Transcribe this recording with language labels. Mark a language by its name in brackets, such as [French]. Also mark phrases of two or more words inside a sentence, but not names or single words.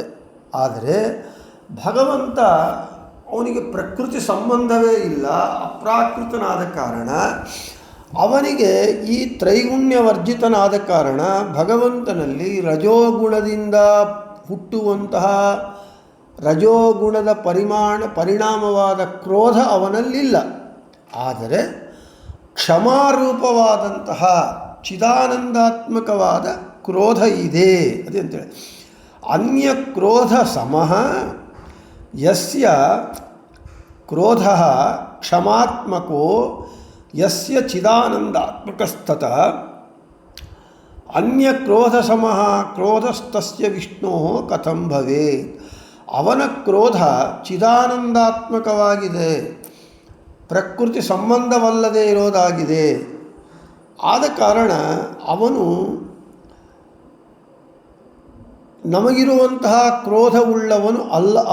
[Kannada] ಆದರೆ ಭಗವಂತ ಅವನಿಗೆ ಪ್ರಕೃತಿ ಸಂಬಂಧವೇ ಇಲ್ಲ, ಅಪ್ರಾಕೃತನಾದ ಕಾರಣ ಅವನಿಗೆ ಈ ತ್ರೈಗುಣ್ಯವರ್ಜಿತನಾದ ಕಾರಣ ಭಗವಂತನಲ್ಲಿ ರಜೋಗುಣದಿಂದ ಹುಟ್ಟುವಂತಹ ರಜೋಗುಣದ ಪರಿಣಾಮವಾದ ಕ್ರೋಧ ಅವನಲ್ಲಿಲ್ಲ. ಆದರೆ ಕ್ಷಮಾರೂಪವಾದಂತಹ ಚಿದಾನಂದಾತ್ಮಕವಾದ ಕ್ರೋಧ ಇದೆ. [Sanskrit] ಅದೇಂತೇಳಿ ಅನ್ಯ ಕ್ರೋಧ ಸಮಃ ಯಸ್ಯ ಕ್ರೋಧ ಕ್ಷಮಾತ್ಮಕೋ ಯಸ್ಯ ಚಿದಾನಂದಾತ್ಮಕಸ್ತತಃ ಅನ್ಯ ಕ್ರೋಧ ಸಮಃ ಕ್ರೋಧಸ್ತಸ್ಯ ವಿಷ್ಣೋ ಕಥಂ ಭವೇತ್. [Kannada] ಅವನ ಕ್ರೋಧ ಚಿದಾನಂದಾತ್ಮಕವಾಗಿದೆ, ಪ್ರಕೃತಿ ಸಂಬಂಧವಲ್ಲದೆ ಇರೋದಾಗಿದೆ. ಆದ ಕಾರಣ ಅವನು ನಮಗಿರುವಂತಹ ಕ್ರೋಧವುಳ್ಳವನು ಅಲ್ಲ.